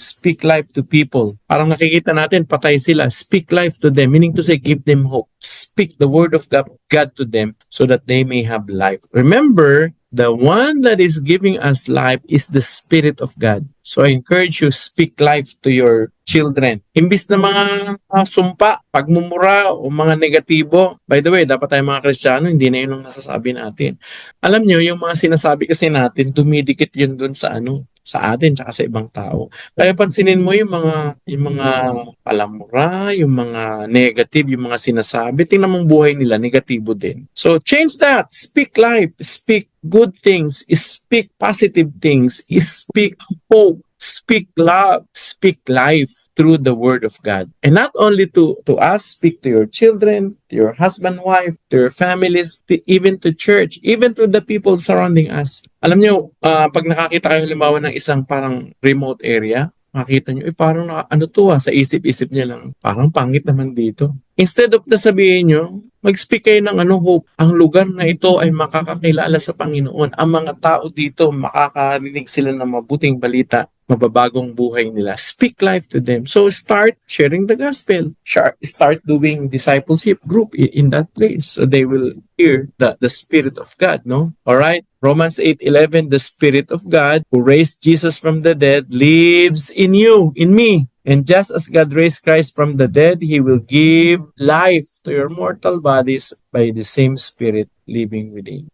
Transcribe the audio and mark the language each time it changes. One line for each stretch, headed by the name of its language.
English: Speak life to people.
Filipino: Parang nakikita natin, patay sila.
English: Speak life to them, meaning to say, give them hope. Speak the word of God to them so that they may have life. Remember, the one that is giving us life is the Spirit of God. So I encourage you, speak life to your children.
Filipino: Imbis na mga sumpa, pagmumura o mga negatibo.
English: By the way,
Filipino: dapat tayo mga Kristiyano, hindi na yun ang nasasabi natin. Alam nyo, yung mga sinasabi kasi natin, dumidikit yun dun sa sa atin tsaka sa ibang tao. Kaya pansinin mo yung mga palamura, yung mga negative, yung mga sinasabi, tingnan mong buhay nila, negatibo din.
English: So change that. Speak life. Speak good things. Speak positive things. Speak hope. Speak love, speak life through the word of God. And not only to us, speak to your children, to your husband, wife, to your families, even to church, even to the people surrounding us.
Filipino: Alam nyo, pag nakakita kayo halimbawa ng isang parang remote area, makita nyo, parang ano to sa isip-isip niya lang, parang pangit naman dito.
English: Instead of
Filipino: sabihin nyo, mag-speak kayo ng hope. Ang lugar na ito ay makakakilala sa Panginoon. Ang mga tao dito, makakarinig sila ng mabuting balita, mababagong buhay nila.
English: Speak life to them. So start sharing the gospel. Start doing discipleship group in that place so they will hear the Spirit of God, no? Alright? Romans 8:11, the Spirit of God who raised Jesus from the dead lives in you, in me. And just as God raised Christ from the dead, He will give life to your mortal bodies by the same Spirit living within.